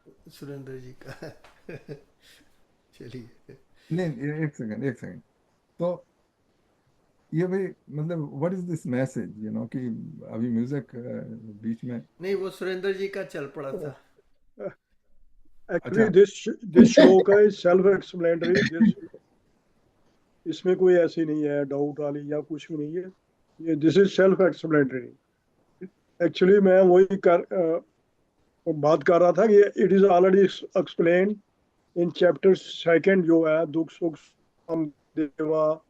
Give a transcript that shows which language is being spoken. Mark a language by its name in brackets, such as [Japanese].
[Hindi] सुरेंद्र जी का चलिए। नहीं, एक सेकंड, एक सेकंड। तो ये भाई, मतलब [English] what is this message, [Hindi] कि अभी म्यूजिक बीच में। नहीं, वो सुरेंद्र जी का चल पड़ा था। [English] Actually, [Hindi] अच्छा, [English] this shloka is self-explanatory. [Hindi] इसमें कोई ऐसी नहीं है डाउट वाली या कुछ भी नहीं है, ये [English] This is self explanatory. [Hindi] Actually मैं वही बात कर रहा था कि [English] it is already explain in chapter second [Hindi] जो है दुख सुख सम देवा।